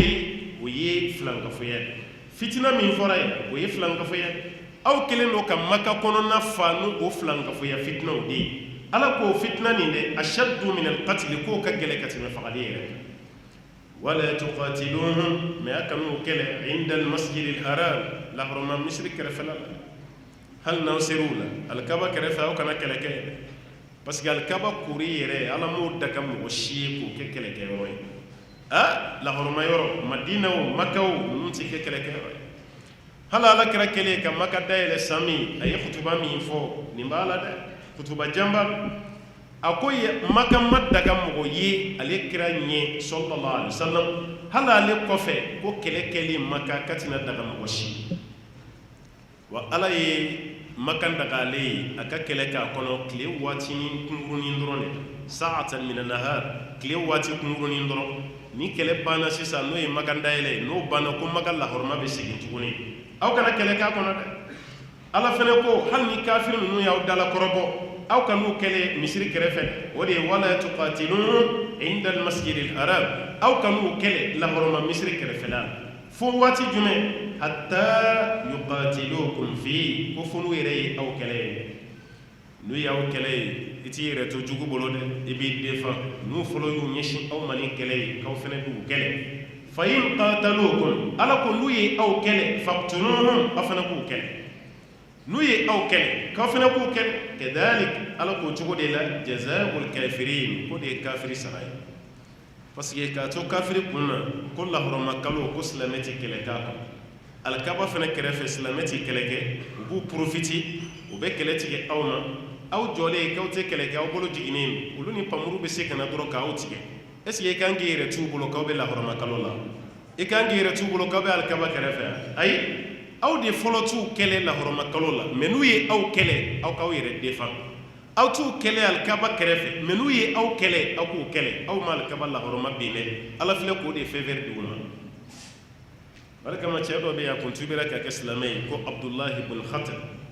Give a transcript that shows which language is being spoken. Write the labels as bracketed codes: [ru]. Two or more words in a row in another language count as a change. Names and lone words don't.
[bm] ye o ye filankafoya fitina min fɔra yen o ye filankafoya aw kɛlen don ka Makka kɔnɔna fa n'o filankafoya fitinaw de ye Ala k'o fitina nin dɛ [ar] أشد من القتل [bm] k'o ka gɛlɛn ka tɛmɛ fagali yɛrɛ [ar] ولا تقاتلوهم [bm] mais a kanu kɛlɛ [ar] عند المسجد الحرام [bm] lahoroma misiri kɛrɛfɛla la hali n'aw ser'u la alikaba kɛrɛfɛ aw kana kɛlɛ kɛ [fr] parce que [bm] alikaba kori yɛrɛ Ala m'o daga mɔgɔ si ye k'o kɛ kɛlɛkɛyɔrɔ ye lahoroma yɔrɔ Madina o Makka o ninnu tɛ kɛ kɛlɛkɛyɔrɔ ye hali Ala kɛra kɛlen ka Makka dayɛlɛ san min a ye kutuba min fɔ nin b'a la dɛ kutuba janba a ko Makka ma daga mɔgɔ ye ale kira ɲɛ [ar] صلى الله عليه وسلم [bm] hali ale kɔfɛ ko kɛlɛ kɛli Makka ka tɛna daga mɔgɔ si wa Ala ye Makka daga ale ye a ka kɛlɛ k'a kɔnɔ tile waati kunkurunin dɔrɔn de [ar] ساعة من النهار [bm] tile waati kunkurunin dɔrɔn ni kɛlɛ banna sisan n'o ye Makka dayɛlɛ n'o banna ko Makka lahoroma bɛ segin tuguni aw kana kɛlɛ k'a kɔnɔ dɛ Ala fana ko hali ni kafiri ninnu y'aw dala kɔrɔbɔ aw kan'u kɛlɛ misiri kɛrɛfɛ o de ye [ar] ولا تقاتلون عند المسجد الحرام [bm] aw kan'u kɛlɛ lahoroma misiri kɛrɛfɛla fo waati jumɛn [ar] حتى يقاتلوكم في [bm] ko fo n'u yɛrɛ ye aw kɛlɛ ye n'u y'aw kɛlɛ ye i t'i yɛrɛ to jugu bolo dɛ i b'i défend n'u fɔlɔ y'u ɲɛsin aw ma ni kɛlɛ ye k'aw fana b'u kɛlɛ [ar] فإن قاتلوكم [bm] Ala ko n'u ye aw kɛlɛ faqtuluhum aw fana b'u kɛlɛ n'u ye aw kɛlɛ k'aw fana b'u kɛlɛ kadhalik Ala ko cogo de la [ar] جزاء الكافرين [bm] ko de ye kafiri sara ye [fr] parce que [bm] k'a to kafiri kunna ko lahoroma kalo ko silamɛ tɛ kɛlɛ k'a kan alikaba fana kɛrɛfɛ silamɛ tɛ kɛlɛ kɛ u b'u profiti u bɛ kɛlɛ tigɛ aw ma aw jɔlen k'aw tɛ kɛlɛ kɛ aw bolo jiginnen olu ni pamuru bɛ se ka na dɔrɔn k'aw tigɛ [fr] est-ce que [bm] i kan k'i yɛrɛ t'u bolo k'aw bɛ lahoroma kalo la i kan k'i yɛrɛ t'u bolo k'aw bɛ alikaba kɛrɛfɛ ayi aw de fɔlɔ t'u kɛlɛ lahoroma kalo la mais n'u ye aw kɛlɛ aw k'aw yɛrɛ défend aw t'u kɛlɛ alikaba kɛrɛfɛ mais n'u ye aw kɛlɛ aw k'u kɛlɛ aw ma alikaba lahoroma bin dɛ Ala filɛ k'o de faveur di u ma o de kama cɛ dɔ bɛ yen a kun tubira ka kɛ silamɛ ye ko Abdullahi ibn Khatab